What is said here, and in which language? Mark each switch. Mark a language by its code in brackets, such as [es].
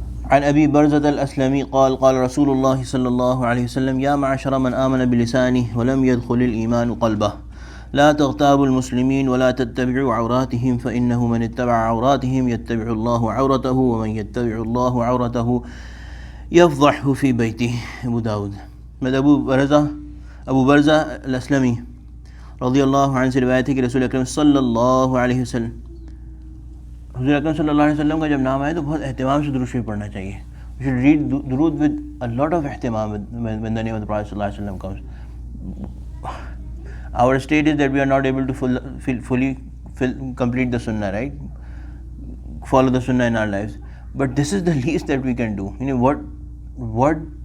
[ar] عن أبي برزة الأسلمي قال قال رسول الله صلى الله عليه وسلم يا معشر من آمن بلسانه ولم يدخل الإيمان قلبه لا تغتابوا المسلمين ولا تتبعوا عوراتهم فإنه من اتبع عوراتهم يتبع الله عورته ومن يتبع الله عورته يفضحه في بيته. أبو داود. [ur] میں ابو برزہ الاسلمی رضی اللہ عنہ سے روایت ہے کہ رسول اکرم صلی اللہ علیہ وسلم حضور اکرم صلی اللہ علیہ وسلم کا جب نام آئے تو بہت اہتمام سے درود شریف پڑھنا چاہیے. [en] We should read درود with a lot of اہتمام when the name of the Prophet صلی اللہ علیہ وسلم comes. Our state is that we are not able to fully complete the sunnah, right? Follow the sunnah in our lives. But this is the least that we can do. You know, what